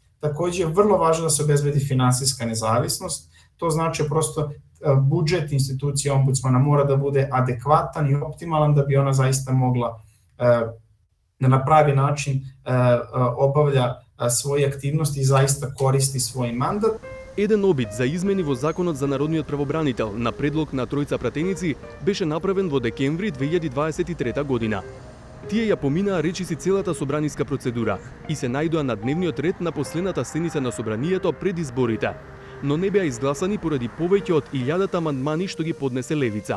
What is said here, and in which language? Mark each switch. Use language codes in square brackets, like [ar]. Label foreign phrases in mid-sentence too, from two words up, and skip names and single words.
[sr] Takođe je vrlo važno da se obezbedi finansijska nezavisnost. To znači prosto budžet institucije ombudsmana mora da bude adekvatan i optimalan da bi ona zaista mogla da na pravi način obavlja svoje aktivnosti i zaista koristi svoj mandat. [mk] Еден обид за измени во Законот за народниот правобранител на предлог на тројца пратеници беше направен во декември 2023 година. Тие ја поминаа речиси целата собраниска процедура и се најдоа на дневниот ред на последната седница на собранието пред изборите, но не беа изгласани поради повеќе од 1000 амандмани што ги поднесе левица.